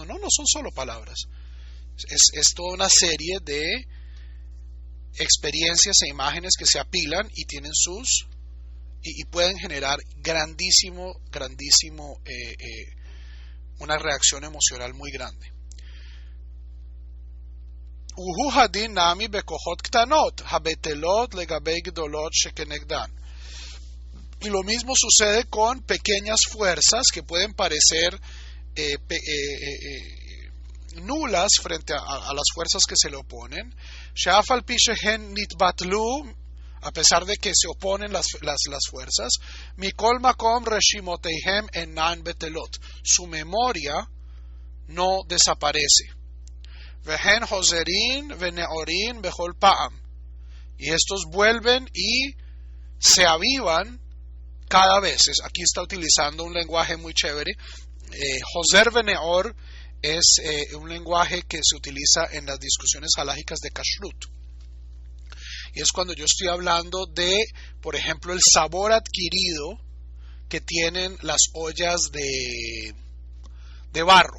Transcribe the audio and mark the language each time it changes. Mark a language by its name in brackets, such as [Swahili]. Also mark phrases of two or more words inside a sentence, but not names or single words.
[Spanish] No son solo palabras. Es toda una serie de experiencias e imágenes que se apilan y tienen y pueden generar una reacción emocional muy grande. [Hebrew] והוא הדין נמי בכוחות קטנות, הבטלות לגבי גדולות שכנגדן. [Spanish] Y lo mismo sucede con pequeñas fuerzas que pueden parecer nulas frente a las fuerzas que se le oponen. [Hebrew] שאף על פי שהן נתבטלו, [Spanish] a pesar de que se oponen las fuerzas. [Hebrew] מכל מקום רשימותיהם אינן בטלות. [Spanish] Su memoria no desaparece. [Hebrew] והן חוזרין וניעורין בכל פעם. [Spanish] Y estos vuelven y se avivan cada vez. Aquí está utilizando un lenguaje muy chévere. [Hebrew] חוזר וניעור [Spanish] es un lenguaje que se utiliza en las discusiones halágicas de kashrut. Y es cuando yo estoy hablando de, por ejemplo, el sabor adquirido que tienen las ollas de barro.